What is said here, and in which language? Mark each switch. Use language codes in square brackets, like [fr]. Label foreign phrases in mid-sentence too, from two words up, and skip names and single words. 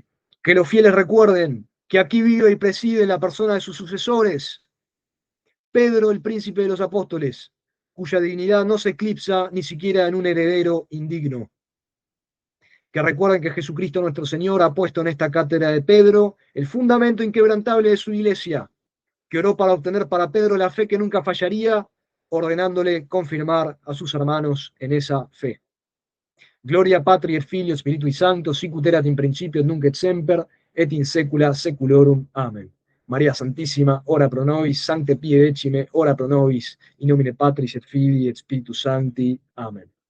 [es] Que los fieles recuerden que aquí vive y preside la persona de sus sucesores, Pedro, el príncipe de los apóstoles, cuya dignidad no se eclipsa ni siquiera en un heredero indigno. Que recuerden que Jesucristo nuestro Señor ha puesto en esta cátedra de Pedro el fundamento inquebrantable de su iglesia, que oró para obtener para Pedro la fe que nunca fallaría, ordenándole confirmar a sus hermanos en esa fe. [la] Gloria Patri et Filio Spiritui Sancto, sic ut erat in principio et nunc et semper, et in saecula saeculorum. Amen. María Santísima, ora pro nobis, Sancte Pie Decime, ora pro nobis, in nomine Patris et Filii et Spiritus Sancti. Amen.